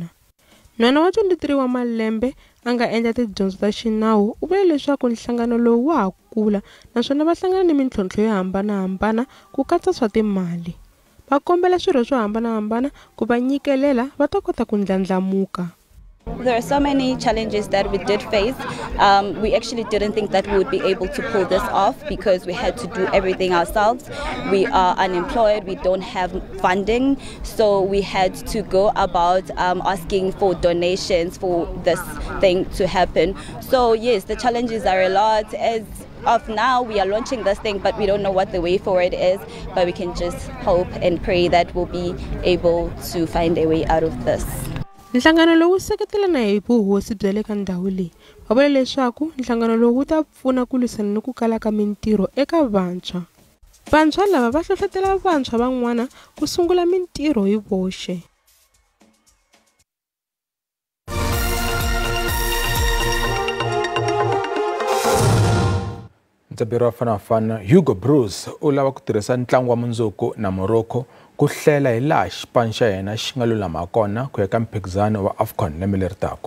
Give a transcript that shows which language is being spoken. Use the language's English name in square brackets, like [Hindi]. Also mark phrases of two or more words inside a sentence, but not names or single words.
[Tsonga] Nhwana wa 23 wa malembe a nga endla tidyondzo ta xinawu u vule leswaku nhlangano lowu wa ha kula naswona va hlangana ni mintlhontlho yo hambanahambana ku katsa swa timali. Va kombela swirho swo hambanahambana ku va nyikelela va ta kota ku ndlandlamuka. [English] There are so many challenges that we did face. We actually didn't think that we would be able to pull this off because we had to do everything ourselves. We are unemployed, we don't have funding, so we had to go about asking for donations for this thing to happen. So yes, the challenges are a lot. As of now, we are launching this thing, but we don't know what the way forward is, but we can just hope and pray that we'll be able to find a way out of this. [Tsonga] Nhlangano lowu seketelana hi vuhosi bya le ka ndhawu leyi va vule leswaku nhlangano lowu wu ta pfuna ku lwisana ni ku kala ka mintirho eka vantshwa. Vantshwa lava va hlohlotela vantshwa van'wana ku sungula mintirho hi voxe. Ntsabiro wa fanafana Hugo Bruce u lava ku tirhisa ntlangu wa mundzuku na Morocco ku hlela hi laha xipano xa yena xi nga lulama kona ku ya ka mphikizano wa AFCON lembe leri taka.